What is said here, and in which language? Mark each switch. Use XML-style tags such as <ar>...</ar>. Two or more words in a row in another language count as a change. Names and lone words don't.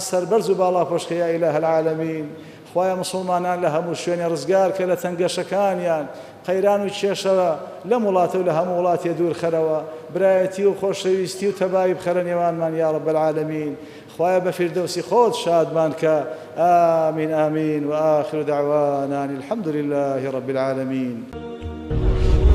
<ckb>سەربەرز و باڵا پۆشکە</ckb> <ar>یا إله العالمین</ar> <ckb>خوایە مسلمانان لە هەموو شوێنی ڕزگار کە لە تەنگەشەکانیان قەیران و کێشەوە لەم وڵاتە و لە هەموو وڵاتێ دوور خەرەوە برایەتی و خۆشەویستی و تەبایی بخەرە نێوانمان</ckb> <ar>یا رب العالمین</ar> <ckb>خوایە بە فیردەوسی خۆت شادمان کە</ckb> <ar>آمین آمین وآخر دعوانا الحمد لله رب العالمين</ar>